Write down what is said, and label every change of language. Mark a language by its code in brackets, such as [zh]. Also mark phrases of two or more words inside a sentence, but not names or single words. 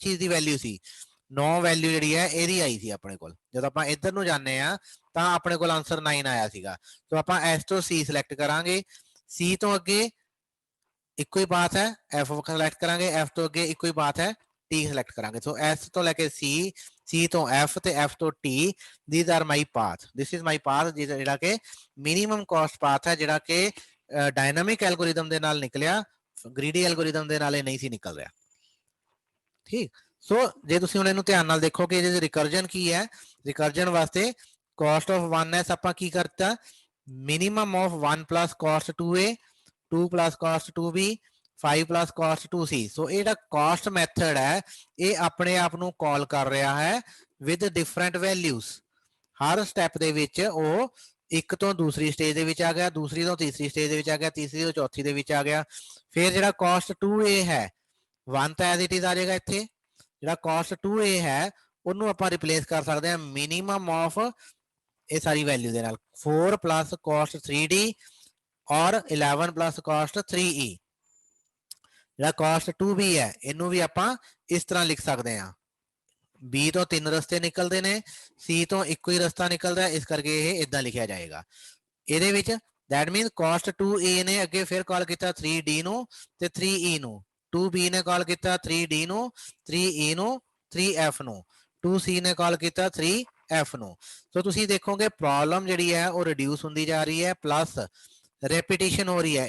[pa] ਚੀਜ਼ ਦੀ ਵੈਲਿਊ ਸੀ 9 ਵੈਲਿਊ ਜਿਹੜੀ ਹੈ ਇਹਦੀ ਆਈ ਸੀ ਆਪਣੇ ਕੋਲ ਜਦੋਂ ਆਪਾਂ ਇੱਧਰ ਨੂੰ ਜਾਂਦੇ ਆ ਤਾਂ ਆਪਣੇ ਕੋਲ ਆਨਸਰ 9 ਆਇਆ ਸੀਗਾ ਸੋ ਆਪਾਂ S ਤੋਂ C ਸਿਲੈਕਟ ਕਰਾਂਗੇ C ਤੋਂ ਅੱਗੇ ਇੱਕੋ ਹੀ ਪਾਥ ਹੈ F ਸਿਲੈਕਟ ਕਰਾਂਗੇ F ਤੋਂ ਅੱਗੇ ਇੱਕੋ ਹੀ ਪਾਥ ਹੈ T ਸਿਲੈਕਟ ਕਰਾਂਗੇ ਸੋ S ਤੋਂ ਲੈ ਕੇ C ਤੋਂ F ਤੇ F ਤੋਂ T [en] these are my path [pa] this is my path ਜਿਹੜਾ ਕਿ [en] minimum cost path [pa] ਹੈ ਜਿਹੜਾ ਕਿ [en] dynamic algorithm [pa] ਦੇ ਨਾਲ ਨਿਕਲਿਆ [en] greedy algorithm [pa] ਦੇ ਨਾਲ ਇਹ ਨਹੀਂ ਸੀ ਨਿਕਲ ਰਿਹਾ ਠੀਕ ਸੋ ਜੇ ਤੁਸੀਂ ਹੁਣ ਇਹਨੂੰ ਧਿਆਨ ਨਾਲ ਦੇਖੋ ਕਿ ਇਹਦੇ ਰਿਕਰਜਨ ਕੀ ਹੈ ਰਿਕਰਜਨ ਵਾਸਤੇ [en] cost of 1s [pa] ਆਪਾਂ ਕੀ ਕਰਤਾ [en] minimum of 1 plus cost 2a 2 plus cost 2b 5 plus cost 2c [pa] ਸੋ ਇਹ ਜਿਹੜਾ [en] cost method [pa] ਹੈ ਇਹ ਆਪਣੇ ਆਪ ਨੂੰ ਕਾਲ ਕਰ ਰਿਹਾ ਹੈ [en] with different values [pa] ਹਰ ਸਟੈਪ ਦੇ ਵਿੱਚ ਉਹ ਇੱਕ ਤੋਂ ਦੂਸਰੀ ਸਟੇਜ ਦੇ ਵਿੱਚ ਆ ਗਿਆ ਦੂਸਰੀ ਤੋਂ ਤੀਸਰੀ ਸਟੇਜ ਦੇ ਵਿੱਚ ਆ ਗਿਆ ਤੀਸਰੀ ਤੋਂ ਚੌਥੀ ਦੇ ਵਿੱਚ ਆ ਗਿਆ ਫਿਰ ਜਿਹੜਾ [en] cost 2a [pa] ਹੈ 1 ਤਾਂ [en] as it is [pa] ਆ ਜਾਏਗਾ ਇੱਥੇ ਜਿਹੜਾ [en] cost 2a [pa] ਹੈ ਉਹਨੂੰ ਆਪਾਂ ਰਿਪਲੇਸ ਕਰ ਸਕਦੇ ਹਾਂ [en] minimum of [pa] ਇਹ ਸਾਰੀ ਵੈਲਿਊ ਦੇ ਨਾਲ [en] 4 plus cost 3d [pa] ਔਰ [en] 11 plus cost 3e [pa] ਜਿਹੜਾ [en] cost 2b [pa] ਹੈ ਇਹਨੂੰ ਵੀ ਆਪਾਂ ਇਸ ਤਰ੍ਹਾਂ ਲਿਖ ਸਕਦੇ ਹਾਂ B ਤੋਂ 3 ਰਸਤੇ ਨਿਕਲਦੇ ਨੇ, C ਤੋਂ ਇੱਕੋ ਹੀ ਰਸਤਾ ਨਿਕਲਦਾ, ਇਸ ਕਰਕੇ ਇਹ ਇਦਾਂ ਲਿਖਿਆ ਜਾਏਗਾ। ਇਹਦੇ ਵਿੱਚ [en] that means cost 2A [pa] ਨੇ ਅੱਗੇ ਫਿਰ ਕਾਲ ਕੀਤਾ 3D ਨੂੰ ਤੇ 3E ਨੂੰ, 2B ਨੇ ਕਾਲ ਕੀਤਾ 3D ਨੂੰ, 3E ਨੂੰ, 3F ਨੂੰ, 2C ਨੇ ਕਾਲ ਕੀਤਾ 3F ਨੂੰ। ਸੋ ਤੁਸੀਂ ਦੇਖੋਗੇ ਪ੍ਰੋਬਲਮ ਜਿਹੜੀ ਹੈ ਉਹ ਰਿਡਿਊਸ ਹੁੰਦੀ ਜਾ ਰਹੀ ਹੈ, [en] plus repetition [pa] ਹੋ ਰਹੀ ਹੈ।